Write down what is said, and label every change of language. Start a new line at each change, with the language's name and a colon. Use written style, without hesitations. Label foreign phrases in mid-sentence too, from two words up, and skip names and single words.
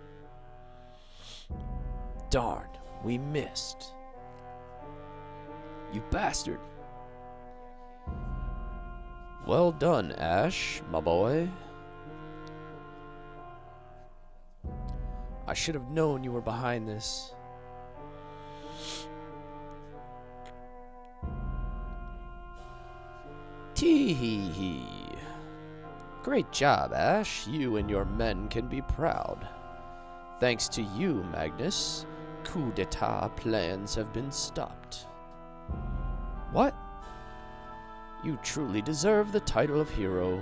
English: Darn, we missed. You bastard. Well done, Ash, my boy. I should have known you were behind this. Tee-hee-hee. Great job, Ash. You and your men can be proud. Thanks to you, Magnus, coup d'etat plans have been stopped. What? You truly deserve the title of hero.